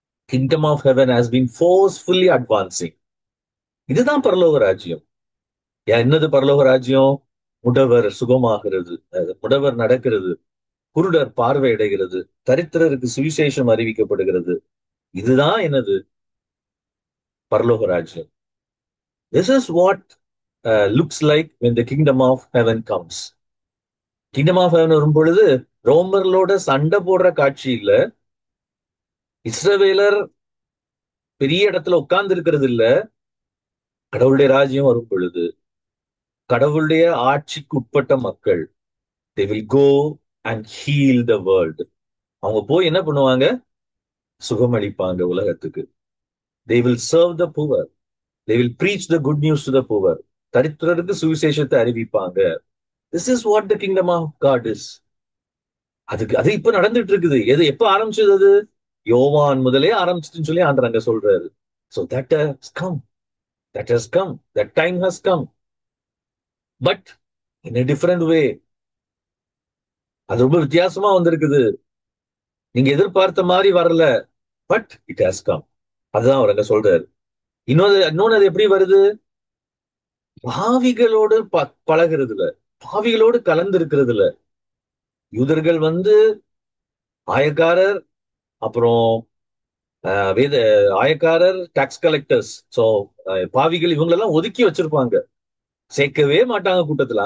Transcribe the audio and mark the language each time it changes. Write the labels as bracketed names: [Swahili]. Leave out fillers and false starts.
[English] Kingdom of heaven has been forcefully advancing. [Tamil] இதுதான் பரலோக ராஜ்யம். என்னது பரலோக ராஜ்யம்? முடவர் சுகமாகிறது, முடவர் நடக்கிறது, குருடர் பார்வையடைகிறது, தரித்திரருக்கு சுவிசேஷம் அறிவிக்கப்படுகிறது. இதுதான் என்னது? பரலோக ராஜ்யம். [English] This is what looks like when the kingdom of heaven comes. [Tamil] Kingdom of heaven வரும் பொழுது ரோமர்களோட சண்டை போடுற காட்சி இல்ல, இஸ்ரவேலர் பெரிய இடத்துல உட்கார்ந்து இருக்கிறது இல்ல. கடவுளுடைய ராஜ்யம் வரும் பொழுது கடவுளுடைய ஆட்சிக்கு உட்பட்ட மக்கள் [English] they will go and heal the world. [Tamil] அவங்க போய் என்ன பண்ணுவாங்க? சுகமளிப்பாங்க உலகத்துக்கு. [English] they will serve the poor, they will preach the good news to the poor. [Tamil] தரித்திரருக்கு சுவிசேஷத்தை அறிவிப்பாங்க. [English] this is what the kingdom of God is. [Tamil] அது இப்ப நடந்துட்டு இருக்குது. எப்ப ஆரம்பிச்சது? அது யோவான் முதலே ஆரம்பிச்சுன்னு சொல்லி ஆண்டவர் அங்க சொல்றாரு. [English] so that has come, that has come, that time has come, but in a different way. [Tamil] அது ரொம்ப வித்தியாசமா வந்திருக்குது. நீங்க எதிர்பார்த்த மாதிரி வரல, [English] But it has come. [Tamil] அதுதான் அவர் அங்க சொல்றாரு. இன்னொன்னு அது எப்படி வருது? பாவிகளோடு பழகிறதுல, பாவிகளோடு கலந்து இருக்கிறதுல. யூதர்கள் ஆயக்காரர், அப்புறம் வேத ஆயக்காரர், [English] tax collectors, [Tamil] சோ பாவிகள் இவங்களெல்லாம் ஒதுக்கி வச்சிருப்பாங்க, சேர்க்கவே மாட்டாங்க கூட்டத்துல.